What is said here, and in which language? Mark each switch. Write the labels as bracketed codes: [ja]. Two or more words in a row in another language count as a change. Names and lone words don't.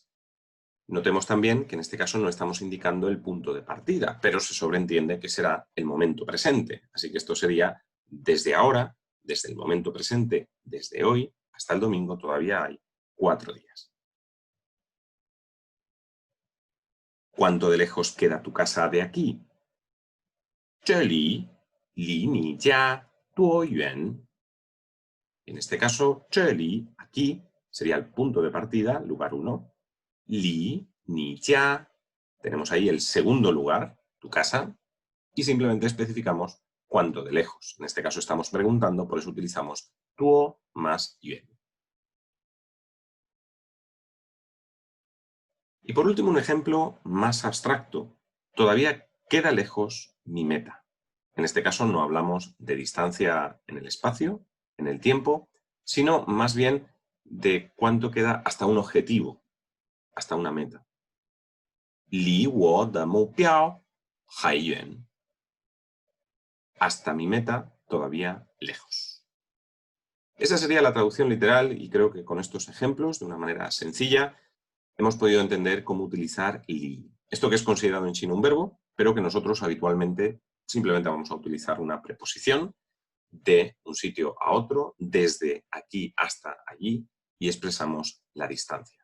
[es] Notemos también que en este caso no estamos indicando el punto de partida, pero se sobreentiende que será el momento presente. Así que esto sería desde ahora, desde el momento presente, desde hoy hasta el domingo todavía hay 4 días. ¿Cuánto de lejos queda tu casa de aquí? [zh] 这里离你家多远? [es] En este caso, [zh] 这里, [es] aquí, sería el punto de partida, lugar 1. [zh] 离你家, [es] tenemos ahí el segundo lugar, tu casa, y simplemente especificamos cuánto de lejos. En este caso estamos preguntando, por eso utilizamos tuo más yuan. Y por último, un ejemplo más abstracto, todavía queda lejos mi meta. En este caso no hablamos de distancia en el espacio, en el tiempo, sino más bien de cuánto queda hasta un objetivo, hasta una meta. [zh] 离我的目标还远. [es] Hasta mi meta todavía lejos. Esa sería la traducción literal y creo que con estos ejemplos, de una manera sencilla, hemos podido entender cómo utilizar li. Esto que es considerado en chino un verbo, pero que nosotros habitualmente simplemente vamos a utilizar una preposición de un sitio a otro, desde aquí hasta allí, y expresamos la distancia.